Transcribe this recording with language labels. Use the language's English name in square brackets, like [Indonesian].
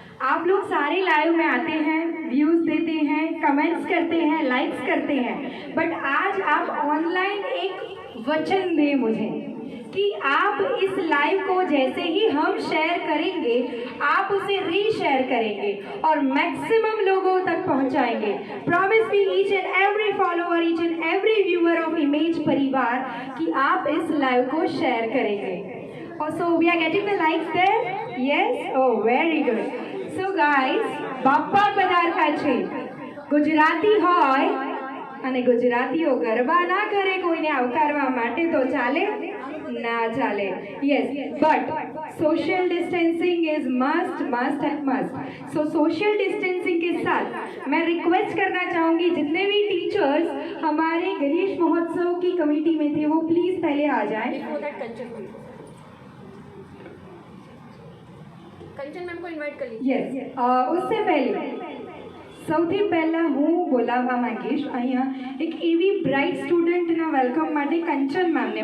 [Hindi] आप लोग सारे लाइव में आते हैं, व्यूज देते हैं, कमेंट्स करते हैं, लाइक्स करते हैं, बट आज आप ऑनलाइन एक वचन दें मुझे कि आप इस लाइव को जैसे ही हम शेयर करेंगे, आप उसे रीशेयर करेंगे और मैक्सिमम लोगों तक पहुंचाएंगे. [English] promise me each and every follower, each and every viewer of image परिवार [Hindi] कि आप इस लाइव को शेयर करेंगे. [English] So we are getting the likes there? Yes? Oh, very good. So guys, [Gujarati] બાપા પધારતા છે. ગુજરાતી હોય અને ગુજરાતીઓ ગરબા ના કરે કોઈને આવકારવા માટે તો ચાલે ના ચાલે. [English] Yes, but social distancing is must and must. So social distancing [Hindi] के साथ मैं रिक्वेस्ट करना चाहूँगी जितने भी टीचर्स हमारे गणेश महोत्सव की कमेटी में थे वो प्लीज पहले आ जाएं. कंचन मैम को इनवाइट कर लीजिए. [Gujarati] યસ, [Hindi] उससे पहले [Gujarati] સૌથી પહેલા હું બોલાવવા માંગીશ અહીંયા એક એવી બ્રાઇટ સ્ટુડન્ટના વેલકમ માટે કંચન મેમને.